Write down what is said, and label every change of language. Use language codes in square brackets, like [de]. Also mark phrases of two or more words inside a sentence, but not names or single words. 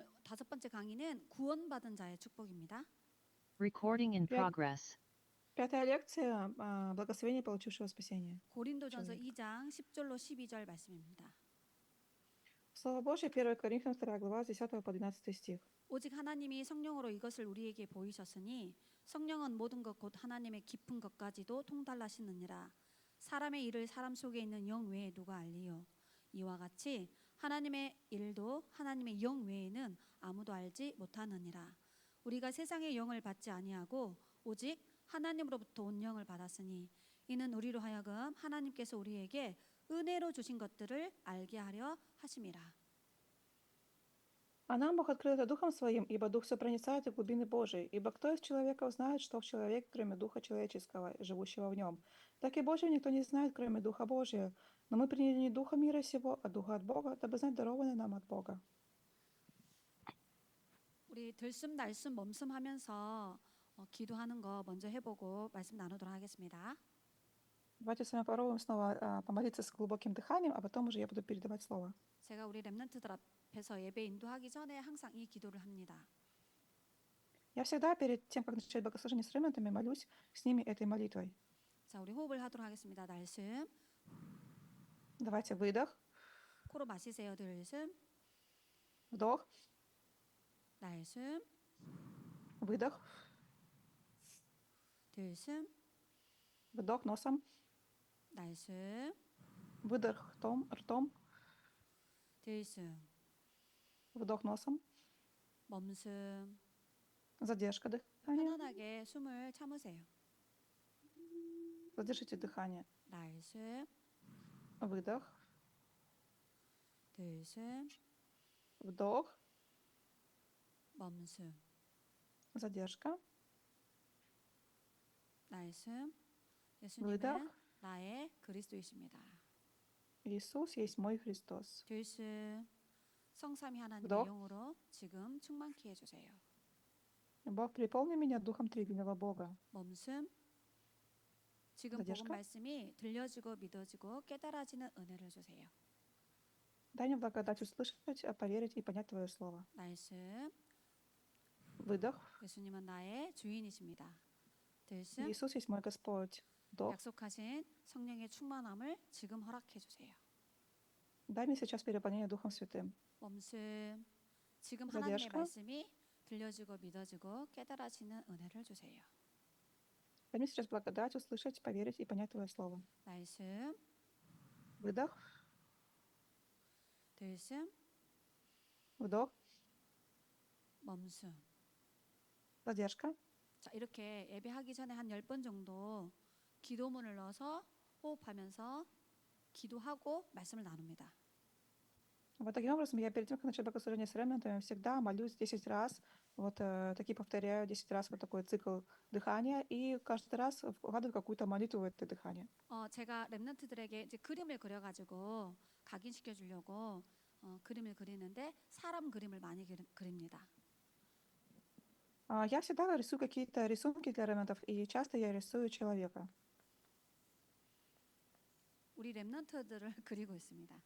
[ko] 다섯 번째 강의는 구원받은 자의 축복입니다. [en] Recording in [ru] Пят- [en] progress. [ru] Пятая лекция благословение получившего спасение. [ko] 고린도전서 [ru] человек. [ko] 2장 10절로 12절 말씀입니다. [ru] Слово Божье, 1 Коринфянам 2 глава, с 10 по 12 стих. [ko] 오직 하나님이 성령으로 이것을 우리에게 보이셨으니 성령은 모든 것 곧 하나님의 깊은 것까지도 통달하시느니라. 사람의 일을 사람 속에 있는 영 외에 누가 알리요. 이와 같이 하나님의 일도 하나님의 영 외에는 아무도 알지 못하느니라. 우리가 세상의 영을 받지 아니하고 오직 하나님으로부터 온 영을 받았으니 이는 우리로 하여금 하나님께서 우리에게 은혜로 주신 것들을 알게 하려 하심이라. [ru] А нам Бог открыл это Духом Своим, ибо Дух все проницает в глубины Божией. Ибо кто из человеков знает, что в человеке, кроме Духа человеческого, живущего в нем? Так и Божьего никто не знает, кроме Духа Божия. Но мы приняли не Духа мира сего, а Духа от Бога, дабы знать дарованное нам от Бога. [ko] 우리 들숨 날숨 멈숨하면서 기도하는 거 먼저 해보고 말씀 나누도록 하겠습니다. [ru] Давайте с вами попробуем снова помолиться с глубоким дыханием, а потом уже я буду передавать слово. [ko] 제가 우리 렘넌트들 앞에서 예배 인도하기 전에 항상 이 기도를 합니다. [ru] Я всегда перед тем, как начать богослужение с ремнантами, молюсь с ними этой молитвой. [ko] 자, 우리 호흡을 하도록 하겠습니다. 날숨, [ru] Давайте выдох, [ko] 코로 마시세요. 들숨, [ru] вдох, [ko] 날숨, [ru] выдох, [ko] 들숨, [ru] вдох носом, [ko] 날숨, [ru] выдох ртом, [ko] 들숨, [ru] вдох носом, [ko] 멈숨. [ru] задержка дыхания. [ko] 편안하게 숨을 참으세요. [ru] Задержите дыхание. [ko] 날숨, [ru] Выдох, [ko] 들숨, [ru] вдох, [ko] 멈숨, [ru] задержка, [ko] 날숨. 예수님은 [ru] выдох. [ko] 나의 그리스도이십니다. [ru] Иисус есть мой Христос. [ko] 들숨. 성삼위 하나님의 [ru] вдох. [ko] 영으로 지금 충만케 해주세요. [ru] Бог, переполни меня Духом Триединого Бога. [ko] 멈숨. 지금 [ru] задержка. [ko] 복음 말씀이 들려지고 믿어지고 깨달아지는 은혜를 주세요. [ru] Дай мне благодать услышать, поверить и понять Твое Слово. [ko] 날숨. [ru] Выдох. [ko] 예수님은 나의 주인이십니다. 들숨. [ru] Иисус есть мой Господь. Вдох. [ko] 약속하신 성령의 충만함을 지금 허락해 주세요. [ru] Дай мне сейчас переполнение Духом Святым. [ko] 멈숨. 지금 하나님의 [ru] задержка. [ko] 말씀이 들려지고 믿어지고 깨달아지는 은혜를 주세요. [ru] Дай мне сейчас благодать услышать, поверить и понять Твое Слово. [ko] 날숨. [ru] Выдох, [ko] 들숨. [ru] вдох, [ko] 멈숨. [ru] задержка. [ko] 자, 이렇게 예배하기 전에 한 10번 정도 기도문을 넣어서 호흡하면서 기도하고 말씀을 나눕니다. [ru] Вот таким образом я перед тем, как начать богослужение с ремнантами, всегда молюсь 10 раз, такие повторяю 10 раз вот такой цикл дыхания, и каждый раз вкладываю какую-то молитву в это дыхание. [ko] 제가 렘넌트들에게 이제 그림을 그려가지고 각인시켜 주려고 그림을 그리는데 사람 그림을 많이 그립니다. [ru] Я всегда рисую какие-то рисунки для ремнантов, и часто я рисую человека. [ko] 우리 렘넌트들을 그리고 있습니다.